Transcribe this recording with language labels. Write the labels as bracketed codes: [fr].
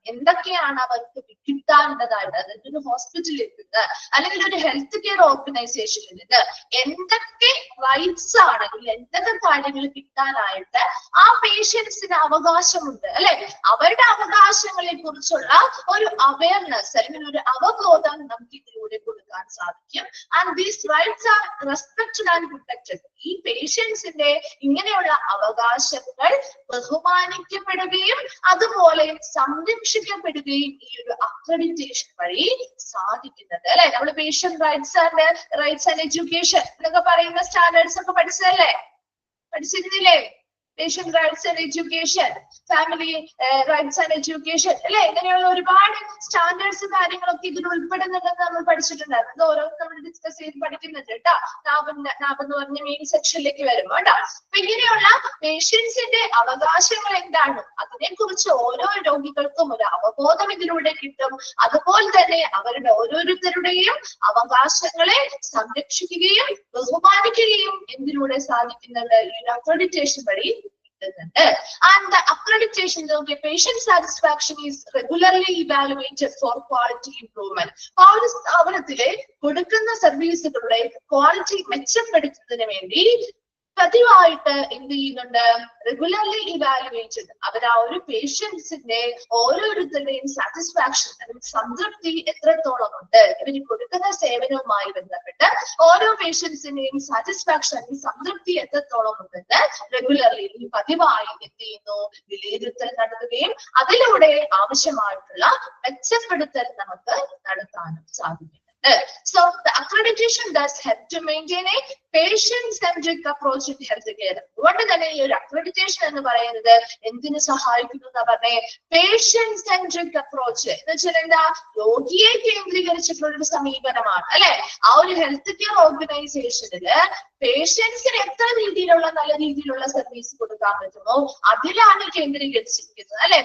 [ml] എന്തൊക്കെയാണ് അവർക്ക് കിട്ടാനുള്ളതായിട്ട്, അതായത് ഒരു ഹോസ്പിറ്റലിൽ നിന്ന് അല്ലെങ്കിൽ ഒരു ഹെൽത്ത് കെയർ ഓർഗനൈസേഷനിൽ നിന്ന് എന്തൊക്കെ റൈറ്റ്സ് ആണെങ്കിൽ എന്തൊക്കെ കാര്യങ്ങൾ കിട്ടാനായിട്ട് ആ പേഷ്യൻസിന് അവകാശമുണ്ട് അല്ലെ. അവരുടെ അവകാശങ്ങളെ കുറിച്ചുള്ള ഒരു അവയർനെസ് അല്ലെങ്കിൽ ഒരു അവബോധം നമുക്ക് ഇതിലൂടെ കൊടുക്കാൻ സാധിക്കും. [en] And these rights are respected and protected. [ml] ഈ പേഷ്യൻസിന്റെ ഇങ്ങനെയുള്ള അവകാശങ്ങൾ ബഹുമാനിക്കപ്പെടുകയും അതുപോലെ സംരക്ഷിക്കപ്പെടുകയും ഈ ഒരു അക്രഡിറ്റേഷൻ വഴി സാധിക്കുന്നത് അല്ലെ. നമ്മൾ പേഷ്യന്റ് റൈറ്റ്സ് ആൻഡ് എഡ്യൂക്കേഷൻ എന്നൊക്കെ പറയുന്ന സ്റ്റാൻഡേർഡ്സ് ഒക്കെ പഠിച്ചതല്ലേ, പഠിച്ചിരുന്നില്ലേ? [en] patient rights and education, family rights and education [ml] അല്ലെ. ഇങ്ങനെയുള്ള ഒരുപാട് സ്റ്റാൻഡേർഡ്സ് കാര്യങ്ങളൊക്കെ ഇതിൽ ഉൾപ്പെടുന്നുണ്ടെന്ന് നമ്മൾ പഠിച്ചിട്ടുണ്ടായിരുന്നു. അത് ഓരോന്നും നമ്മൾ ഡിസ്കസ് ചെയ്ത് പഠിക്കുന്നുണ്ട് കേട്ടോ. നാപ്പെന്ന് പറഞ്ഞ മെയിൻ സെക്ഷനിലേക്ക് വരും കേട്ടോ. അപ്പൊ ഇങ്ങനെയുള്ള പേഷ്യൻസിന്റെ അവകാശങ്ങൾ എന്താണ്, അതിനെ കുറിച്ച് ഓരോ രോഗികൾക്കും ഒരു അവബോധം ഇതിലൂടെ കിട്ടും. അതുപോലെ തന്നെ അവരുടെ ഓരോരുത്തരുടെയും അവകാശങ്ങളെ സംരക്ഷിക്കുകയും ബഹുമാനിക്കുകയും എന്തിലൂടെ സാധിക്കുന്നുണ്ട്, ഈ അക്രഡിറ്റേഷൻ വഴി. [en] And the accreditation of the patient satisfaction is regularly evaluated for quality improvement. [ml] ആ ഒരു സ്ഥാപനത്തിലെ കൊടുക്കുന്ന സർവീസുകളുടെ ക്വാളിറ്റി മെച്ചപ്പെടുത്തുന്നതിന് വേണ്ടി പതിവായിട്ട് എന്ത് ചെയ്യുന്നുണ്ട്, [en] Regularly evaluated. [ml] അവർ ആ ഒരു പേഷ്യൻസിന്റെ ഓരോരുത്തരുടെയും സാറ്റിസ്ഫാക്ഷൻ അല്ലെങ്കിൽ സംതൃപ്തി എത്രത്തോളം ഉണ്ട്, ഇവര് കൊടുക്കുന്ന സേവനവുമായി ബന്ധപ്പെട്ട് ഓരോ പേഷ്യൻസിന്റെയും സാറ്റിസ്ഫാക്ഷൻ അല്ലെങ്കിൽ സംതൃപ്തി എത്രത്തോളം ഉണ്ടെന്ന് റെഗുലർലി പതിവായി എന്ത് ചെയ്യുന്നു, വിലയിരുത്തൽ നടത്തുകയും അതിലൂടെ ആവശ്യമായിട്ടുള്ള മെച്ചപ്പെടുത്തൽ നമുക്ക് നടത്താനും സാധിക്കും. [en] So the accreditation does help to maintain a patient-centric approach in healthcare. [ml] അതുകൊണ്ട് തന്നെ ഈ ഒരു അക്രഡിറ്റേഷൻ എന്ന് പറയുന്നത് എന്തിനു സഹായിക്കുന്നു എന്ന് പറഞ്ഞേ, പേഷ്യന്റ്-centric approach എന്ന് വെച്ചാൽ എന്താ, രോഗിയെ കേന്ദ്രീകരിച്ചിട്ടുള്ള ഒരു സമീപനമാണ് അല്ലെ. ആ ഒരു ഹെൽത്ത് കെയർ ഓർഗനൈസേഷനില് പേഷ്യൻസിന് എത്ര രീതിയിലുള്ള നല്ല രീതിയിലുള്ള സർവീസ് കൊടുക്കാൻ പറ്റുമോ അതിലാണ് കേന്ദ്രീകരിച്ചിരിക്കുന്നത് അല്ലെ.